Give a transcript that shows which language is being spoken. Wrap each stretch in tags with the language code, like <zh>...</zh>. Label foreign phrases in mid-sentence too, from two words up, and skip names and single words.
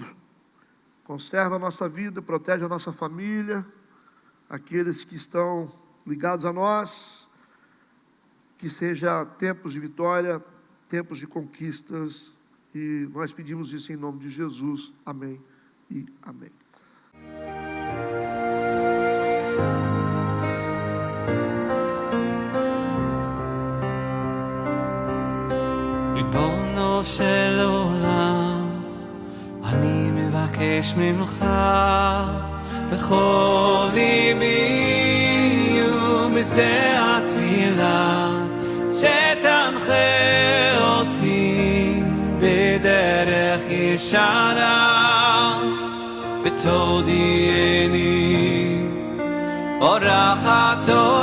<pt>Conserva a nossa vida, protege a nossa família, aqueles que estão ligados a nós, que seja tempos de vitória, tempos de conquistas, e nós pedimos isso em nome de Jesus. Amém e amém.</pt> <he>ריבונו של עולם, אני מבקש ממך בכל ליבי ובזה התפילה, שתנחה אותי בדרך ישרה, ותודיעני אורחת</he>